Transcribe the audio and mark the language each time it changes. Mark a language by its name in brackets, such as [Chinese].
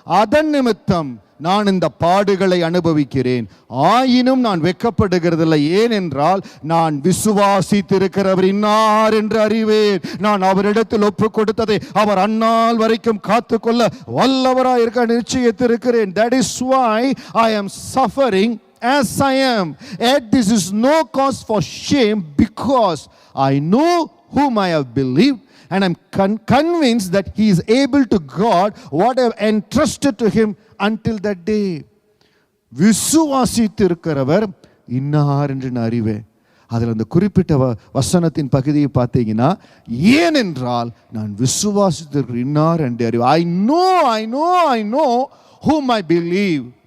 [Tamil] அதன் நிமித்தம் நான் இந்த பாடுகளை அனுபவிக்கிறேன், ஆயினும் நான் வெட்கப்படுகிறதில்லை. ஏனென்றால் நான் விசுவாசித்திருக்கிறவர் இன்னார் என்று அறிவேன். நான் அவரிடத்தில் ஒப்பு கொடுத்ததை அவர் அந்நாள் வரைக்கும் காத்துக்கொள்ள வல்லவராய் இருக்க நிச்சயித்திருக்கிறேன். [English] That is why I am suffering as I am. Yet this is no cause for shame, because I know whom I have believed, and I'm convinced that he is able to guard what I have entrusted to him until that day. [Tamil] விசுவாசித்திருக்கிறவர் இன்னார் என்று நான் அறிவேன். அதில் அந்த குறிப்பிட்ட வசனத்தின் பகுதியை பார்த்தீங்கன்னா, ஏனென்றால் நான் விசுவாசித்திருக்கிற இன்னார் என்று அறிவேன். [English] I know whom I believe.